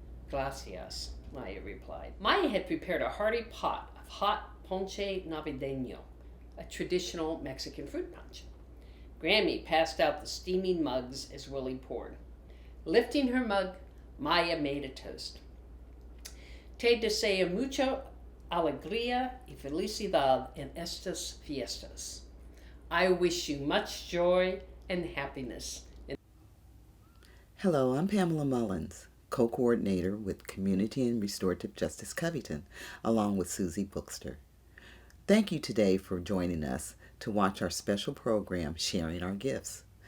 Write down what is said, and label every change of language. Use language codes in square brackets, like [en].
[en] "Gracias," Maya replied. Maya had prepared a hearty pot of hot ponche navideño, a traditional Mexican fruit punch. Grammy passed out the steaming mugs as Willie poured. Lifting her mug, Maya made a toast. [es] "Te deseo mucha alegría y felicidad en estas fiestas." [en] I wish you much joy and happiness. Hello, I'm Pamela Mullins, co-coordinator with Community and Restorative Justice Covington, along with Susie Bookster. Thank you today for joining us to watch our special program, Sharing Our Gifts.